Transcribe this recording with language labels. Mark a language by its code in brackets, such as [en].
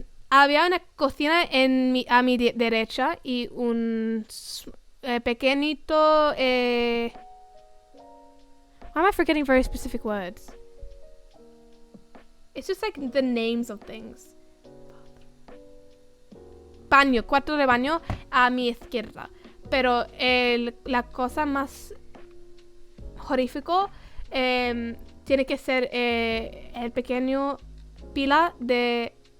[es] Había una cocina a mi derecha y un pequeñito... [en] Why am I forgetting very specific words? It's just like the names of things. [es] Cuarto de baño a mi izquierda. Pero la cosa más horrífico tiene que ser el pequeño pila de...